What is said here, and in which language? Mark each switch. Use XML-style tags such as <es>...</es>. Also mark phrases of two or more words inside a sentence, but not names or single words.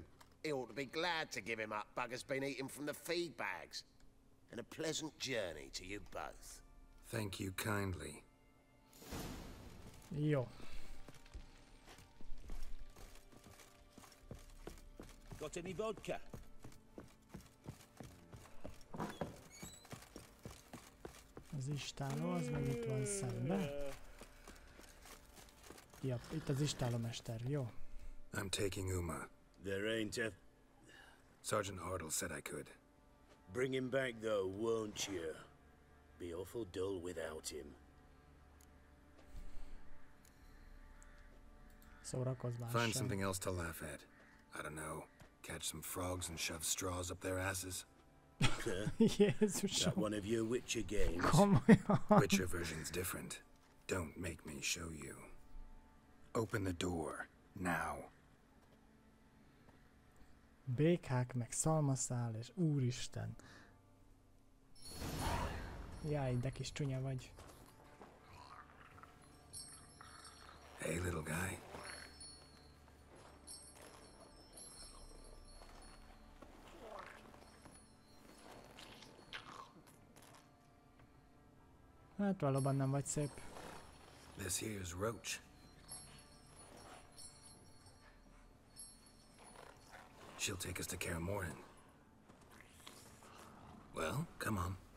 <en>He ought to be glad to give him up. Bugger's been eating from the feed bags. And a pleasant journey to you both. Thank you kindly.</en> <hu>Jó.</hu> <en>Got any vodka?</en> <hu>Az istáló, az meg itt van szembe. Ja, itt az istálómester, jó.</hu> <en>I'm taking Uma. There ain't a... Sergeant Hartle said I could. Bring him back though, won't you? Be awful dull without him.</en> <hu>Szórakozvás</hu> <en>Find</en> <hu>sem.</hu> <en>something else to laugh at. I don't know. Catch some frogs and shove straws up their asses. That</en> <hu>Jézusom,</hu> <en>one of your Witcher games?</en> <hu>komolyan.</hu> <en>Witcher version's different. Don't make me show you. Open the door. Now.</en> <hu>Békák, meg szalmaszál, és úristen. Jaj, de kis csúnya vagy.</hu> <en>Hey, little guy.</en> <hu>Hát valóban nem vagy szép.</hu> <en>This here's Roach. She'll take us to Kaer Morhen. Well, come on.</en>